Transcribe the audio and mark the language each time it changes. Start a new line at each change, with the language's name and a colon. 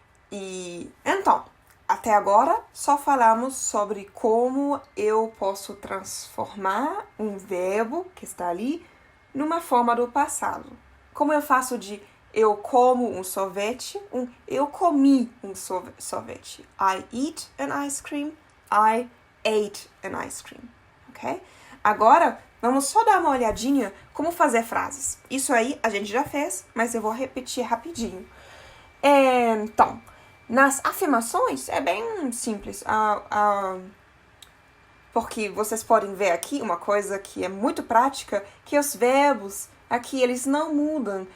Portuguese: E então, até agora só falamos sobre como eu posso transformar um verbo que está ali numa forma do passado. Como eu faço de eu como um sorvete, eu comi um sorvete.
English: I eat an ice cream, I ate an ice cream.
Portuguese: Ok? Agora, vamos só dar uma olhadinha como fazer frases. Isso aí a gente já fez, mas eu vou repetir rapidinho. Então, nas afirmações é bem simples. Porque vocês podem ver aqui uma coisa que é muito prática, que os verbos aqui, eles não mudam.